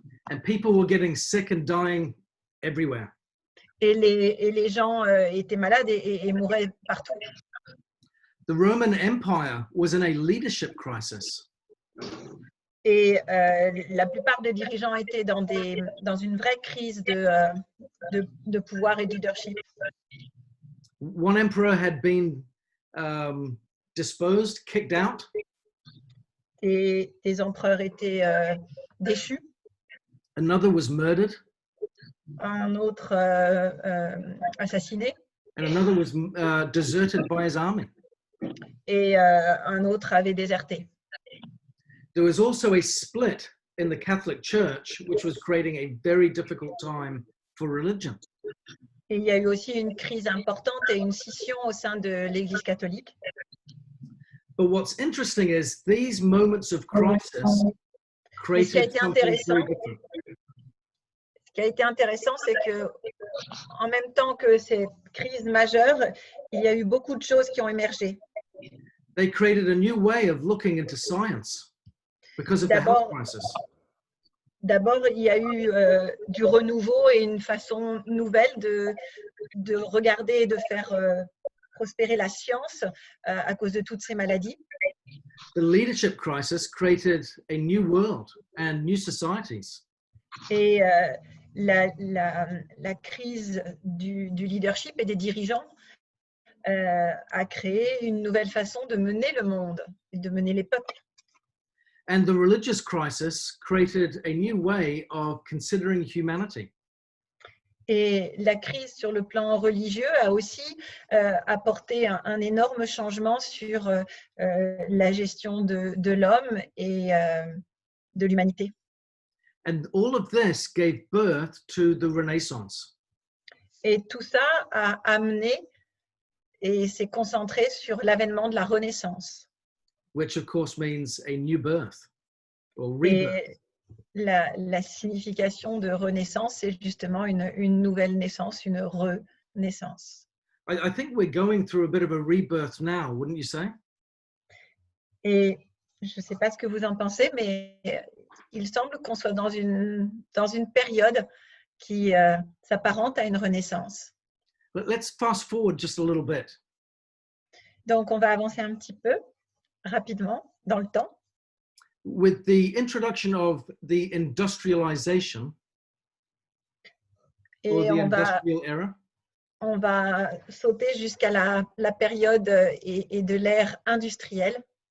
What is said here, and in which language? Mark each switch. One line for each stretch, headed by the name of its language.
English: And people were getting sick and dying everywhere.
French: Et les gens étaient malades et mouraient partout.
English: The Roman Empire was in a leadership crisis.
French: Et la plupart des dirigeants étaient dans une vraie crise de pouvoir et de leadership.
English: One emperor had been disposed, kicked out.
French: Et des empereurs étaient déchus.
English: Another was murdered.
French: Un autre assassiné.
English: And another was deserted by his army.
French: Et un autre avait déserté.
English: There was also a split in the Catholic Church, which was creating a very difficult time for religion.
French: Et il y a eu aussi une crise importante et une scission au sein de l'Église catholique.
English: But what's interesting is these moments of crisis created something very different.
French: Ce qui a été intéressant, c'est que en même temps que ces crises majeures, il y a eu beaucoup de choses qui ont émergé.
English: They created a new way of looking into science because of the health crisis.
French: D'abord, il y a eu du renouveau et une façon nouvelle de regarder et de faire prospérer la science à cause de toutes ces maladies.
English: The leadership crisis created a new world and new societies.
French: Et la crise du leadership et des dirigeants a créé une nouvelle façon de mener le monde et de mener les peuples.
English: And the religious crisis created a new way of considering humanity.
French: Et la crise sur le plan religieux a aussi apporté un énorme changement sur la gestion de l'homme et de l'humanité.
English: And all of this gave birth to the Renaissance.
French: Et tout ça a amené et s'est concentré sur l'avènement de la Renaissance.
English: Which of course means a new birth or rebirth.
French: Et la signification de renaissance, c'est justement une nouvelle naissance, une renaissance.
English: I think we're going through a bit of a rebirth now, wouldn't you say?
French: Et je ne sais pas ce que vous en pensez, mais il semble qu'on soit dans une période qui s'apparente à une renaissance.
English: But let's fast forward just a little bit.
French: Donc, on va avancer un petit peu, rapidement, dans le temps.
English: With the introduction of the industrialization
French: Et
English: or the
French: on
English: industrial era,
French: va sauter jusqu'à la période et de l'ère industrielle.